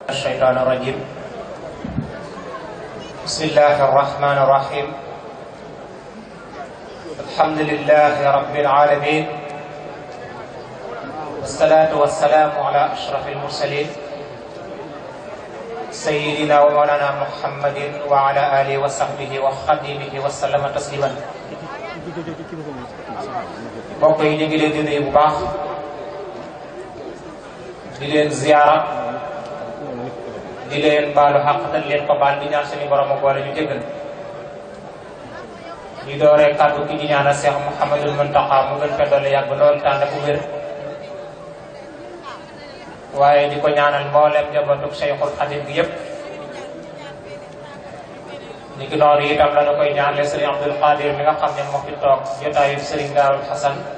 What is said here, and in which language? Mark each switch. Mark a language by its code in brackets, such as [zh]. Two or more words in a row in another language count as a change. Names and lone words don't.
[ar] الشيطان الرجيم بسم الله الرحمن الرحيم الحمد لله رب العالمين والصلاة والسلام على أشرف المرسلين سيدنا ومولانا محمد وعلى آله وصحبه وخديمه وسلم تسليما [wo] mbokk yi ñu ngi leen di nuyu bu baax di leen ziyaara di leen baalu xaq dañ leen ko baal di ñaan suñu borom boole ñu jéggal ñu dooree kàddu ki di ñaanal Cheikh Mouhamadul Muntaqa mu gën fa doole yàgg lool tànn bu wér waaye di ko ñaanal mboolem njabootu Cheikhul Khadim gi yépp ni ki noonu itam la koy ñaanale Serigne Abdul Qadir mi nga xam ne moo fi toog jotaayu Serigne Darul Hasan